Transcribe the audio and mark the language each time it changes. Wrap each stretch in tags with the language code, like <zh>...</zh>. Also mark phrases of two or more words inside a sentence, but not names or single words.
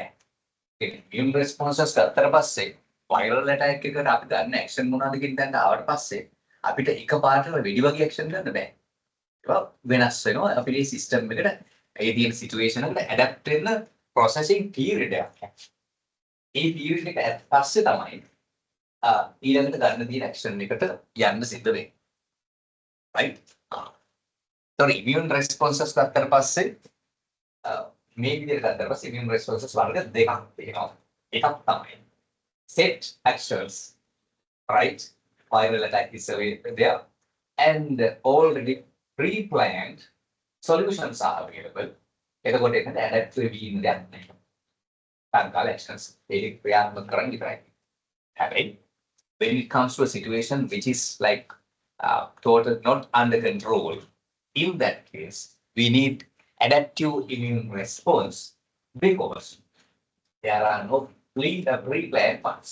<si>ඒ</si> <en>immune responses</en> <si>ගත්තට පස්සේ</si> <en>viral attack</en> <si>එකකට අපි ගන්න ඇක්ෂන් මොනවද කියන දැන් ආවට පස්සේ අපිට එක පාර්ටම වෙඩි වගේ ඇක්ෂන් ගන්න බෑ. ඒක වෙනස් වෙනවා අපේ සිස්ටම් එකට ඒ තියෙන සිටුේෂන් එකට ඇඩැප්ට් වෙන්න</si> <en>processing period</en> <si>එකක්. ඒ පීරියඩ් එක පස්සේ තමයි ඊළඟට ගන්න තියෙන ඇක්ෂන් එකට යන්න සිද්ධ වෙන්නේ.</si> <en>right? So immune responses</en> <si>ගත්තට පස්සේ මේ විදිහට ගත්තට පස්සේ</si> <en>immune responses</en> <si>වර්ග දෙකක් තියෙනවා. එකක් තමයි</si> <en>set actions,</en> <si>right?</si> <en>Viral attack is there, and already pre-planned solutions are available.</en> <si>එතකොට ඒකට adaptive වීම දෙයක් නැහැ. තත්කාල actions ඒක ක්‍රියාත්මක කරන්න ඉවරයි.</si> <en>හැබැයි when it comes to a situation which is like total not under control, in that case we need adaptive immune response because there are no pre-planned parts.</en>